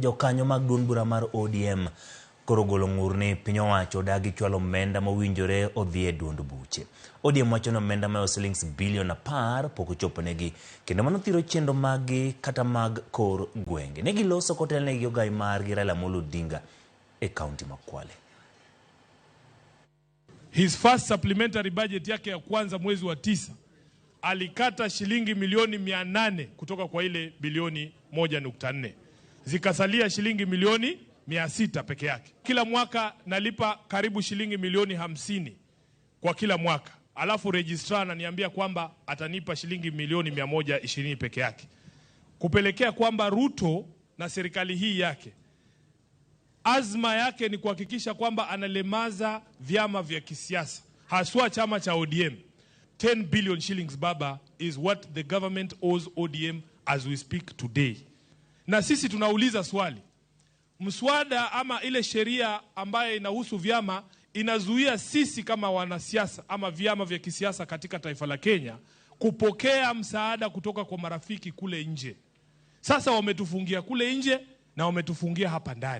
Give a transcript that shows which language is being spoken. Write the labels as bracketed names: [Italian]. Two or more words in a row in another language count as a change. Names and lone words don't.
[Luo (Kenya and Tanzania)] Jokanyo mag duond bura mar ODM koro golo ng'ur ni piny owacho dagi chwalo omenda mowinjore odhi e duond buche. ODM wacho ni omenda ma shillings bilion 10 pok ochoponegi kendo mano thiro chenro magi kata mag kor gwenge. Ne giloso kotelnegi ogai margi Raila Amolo Odinga e kaunti ma Kwale. [English] His first supplementary budget [Swahili] yake ya kwanza mwezi wa 9 alikata shilingi milioni 800 kutoka kwa ile bilioni 1.4. Zikasalia shilingi milioni 600 peke yake. Kila mwaka nalipa karibu shilingi milioni 50 kwa kila mwaka. Alafu registrar ananiambia kwamba atanipa shilingi milioni 120 peke yake. Kupelekea kwamba Ruto na serikali hii yake azma yake ni kuhakikisha kwamba analemaza vyama vya kisiasa, haswa chama cha ODM. [English] 10 billion shillings baba is what the government owes ODM as we speak today. [Swahili] Na sisi tunauliza swali, mswada ama ile sheria ambayo inahusu vyama inazuia sisi kama wanasiasa ama vyama vya kisiasa katika taifa la Kenya kupokea msaada kutoka kwa marafiki kule nje. Sasa wametufungia kule nje na wametufungia hapa ndani.